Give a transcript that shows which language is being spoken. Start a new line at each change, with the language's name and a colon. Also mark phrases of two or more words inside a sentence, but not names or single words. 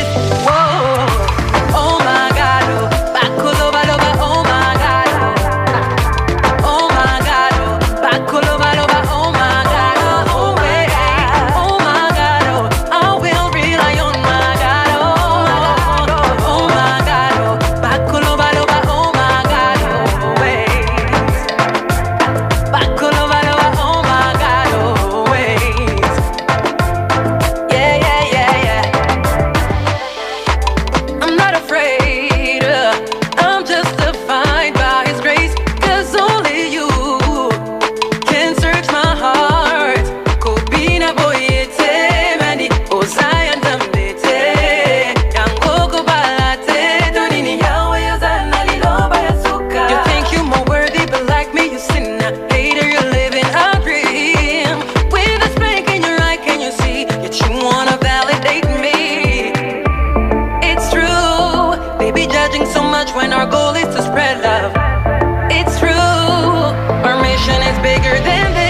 English: Whoa, oh my God, oh,
Lingala: Bakuloba loba,
English: oh my God, oh my God, oh,
Lingala: Bakuloba loba,
English: oh my God, oh yeah, oh my God, oh, I will rely on my God, oh my God, oh,
Lingala: Bakuloba loba,
English: oh my God, oh
Lingala: Bakuloba loba,
English: oh my God, always. Yeah, yeah, yeah, yeah. I'm not afraid, I'm justified by His grace, 'cause only you can search my heart.
Lingala: Kobina boyete, mani Zion dambete, Yangoko balate, donini yawe yozana liloba yasuka.
English: You think you're more worthy, but like me, you sinner. Hater, you're living a dream. With a spank in your eye, can you see? Yet you wanna validate me. It's true, they be judging so much when our goal is to spread love. It's true, our mission is bigger than this.